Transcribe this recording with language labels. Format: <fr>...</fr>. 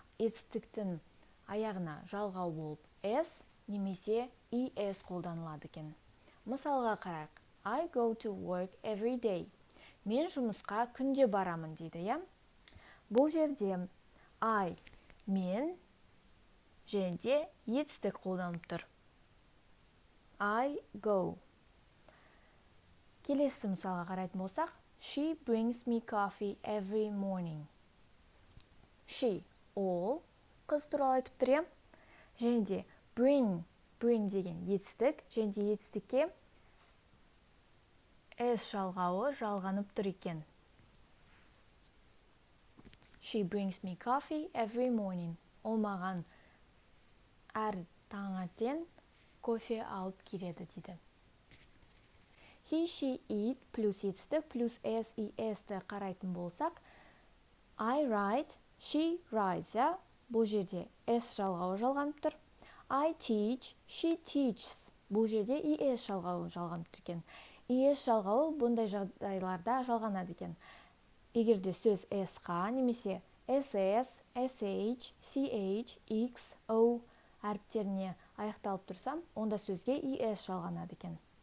<kk>Етістіктің аяғына жалғау болып s немесе es қолданылады екен. Мысалға қарайық.</kk> <en>I go to work every day.</en> <kk>Мен жұмысқа күнде барамын дейді, иә? Бұл жерде I, мен және де етістік қолданып тұр.</kk> <en>I go.</en> <kk>Келесі мысалға қарайтын болсақ,</kk> <en>she brings me coffee every morning.</en> <kk>She, ол қыз туралы айтып тұр, иә? Және де bring деген етістік, және де етістікке s жалғауы жалғанып тұр екен.</kk> <en>She brings me coffee every morning.</en> <kk>Ол маған әр таңертең кофе алып келеді дейді. He, she, it плюс етістік плюс s, es-ті қарайтын болсақ,</kk> <en>I write, she writes,</en> <kk>ja? Бұл жерде s жалғауы жалғанып тұр.</kk> <en>I teach, she teaches.</en> <kk>Бұл жерде es жалғауы жалғанып тұр екен. Es жалғауы бұндай жағдайларда жалғанады екен. Егерде сөз s-қа немесе ss, sh, ch, x, o әріптеріне аяқталып тұрсам, онда сөзге es жалғанады екен.</kk>